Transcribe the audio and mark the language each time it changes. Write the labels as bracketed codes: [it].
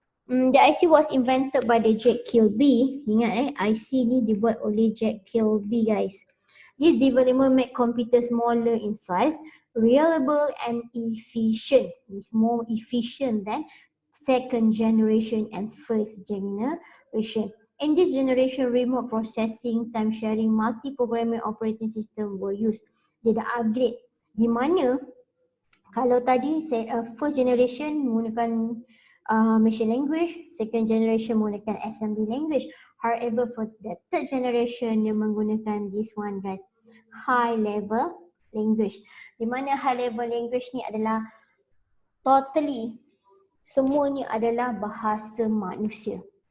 [en] The IC was invented by the Jack Kilby. [ms] Ingat IC ni dibuat oleh Jack Kilby guys. [en] This development made computer smaller in size, reliable and efficient. It's more efficient than second generation and first generation. In this generation, remote processing, time sharing, multi-programming operating system were used. [ms] Dia dah upgrade. Di mana kalau tadi first generation menggunakan machine language, second generation menggunakan assembly language. [en] However, for the third generation [ms] dia menggunakan [en] this one guys, high level language. [ms] Di mana high level language ni adalah totally semuanya adalah bahasa manusia.